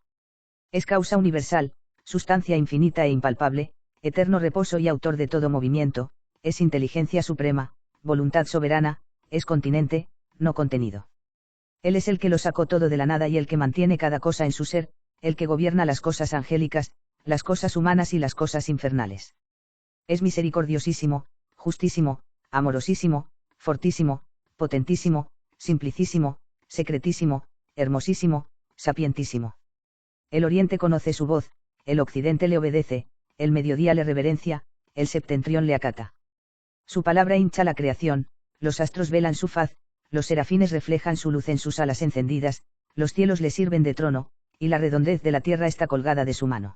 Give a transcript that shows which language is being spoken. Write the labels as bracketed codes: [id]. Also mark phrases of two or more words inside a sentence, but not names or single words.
[es] Es causa universal, sustancia infinita e impalpable, eterno reposo y autor de todo movimiento, es inteligencia suprema, voluntad soberana, es continente, no contenido. Él es el que lo sacó todo de la nada y el que mantiene cada cosa en su ser, el que gobierna las cosas angélicas, las cosas humanas y las cosas infernales. Es misericordiosísimo, justísimo, amorosísimo, fortísimo, potentísimo, simplicísimo, secretísimo, hermosísimo, sapientísimo. El oriente conoce su voz, el occidente le obedece, el mediodía le reverencia, el septentrión le acata. Su palabra hincha la creación, los astros velan su faz, los serafines reflejan su luz en sus alas encendidas, los cielos le sirven de trono, y la redondez de la tierra está colgada de su mano.